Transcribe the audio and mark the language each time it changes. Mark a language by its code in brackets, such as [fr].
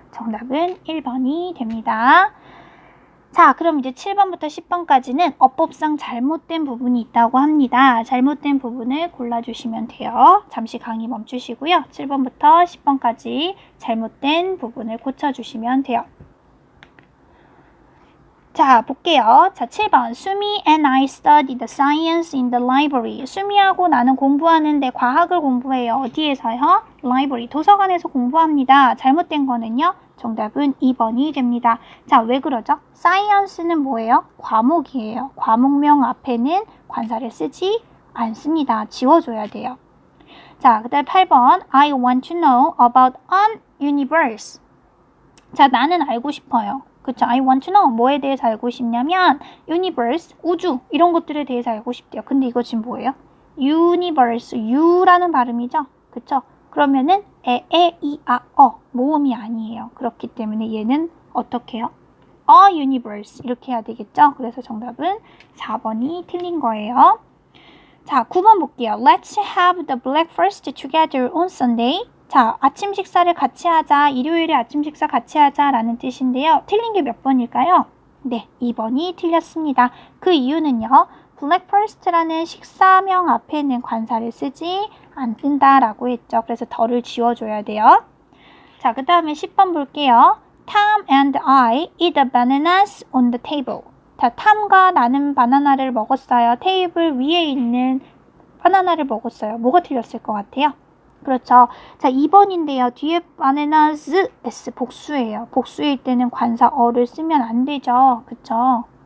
[ko] 정답은 1번이 됩니다. 자, 그럼 이제 7번부터 10번까지는 어법상 잘못된 부분이 있다고 합니다. 잘못된 부분을 골라주시면 돼요. 잠시 강의 멈추시고요. 7번부터 10번까지 잘못된 부분을 고쳐주시면 돼요. 자, 볼게요. 자, 7번. [en] 수미 and I study the science in the library. [ko] 수미하고 나는 공부하는데 과학을 공부해요. 어디에서요? library. 도서관에서 공부합니다. 잘못된 거는요? 정답은 2번이 됩니다. 자, 왜 그러죠? science는 뭐예요? 과목이에요. 과목명 앞에는 관사를 쓰지 않습니다. 지워줘야 돼요. 자, 그 다음 8번. [en] I want to know about an universe. [ko] 자, 나는 알고 싶어요. 그쵸? [en] I want to know. [ko] 뭐에 대해서 알고 싶냐면 universe, 우주 이런 것들에 대해서 알고 싶대요. 근데 이거 지금 뭐예요? universe, U라는 발음이죠? 그쵸? 그러면은 이, 아, 모음이 아니에요. 그렇기 때문에 얘는 어떻게 해요? [en] A universe [ko] 이렇게 해야 되겠죠? 그래서 정답은 4번이 틀린 거예요. 자, 9번 볼게요. [en] Let's have the breakfast together on Sunday. [ko] 자, 아침 식사를 같이 하자. 일요일에 아침 식사 같이 하자 라는 뜻인데요. 틀린 게 몇 번일까요? 네, 2번이 틀렸습니다. 그 이유는요. breakfast라는 식사명 앞에는 관사를 쓰지 않는다라고 했죠. 그래서 덜을 지워줘야 돼요. 자, 그 다음에 10번 볼게요. [en] Tom and I eat the bananas on the table. [ko] 자, 탐과 나는 바나나를 먹었어요. 테이블 위에 있는 바나나를 먹었어요. 뭐가 틀렸을 것 같아요? 그렇죠. 자, 2번인데요. 뒤에 bananas, s 복수예요. 복수일 때는 관사 어를 쓰면 안 되죠. 그쵸?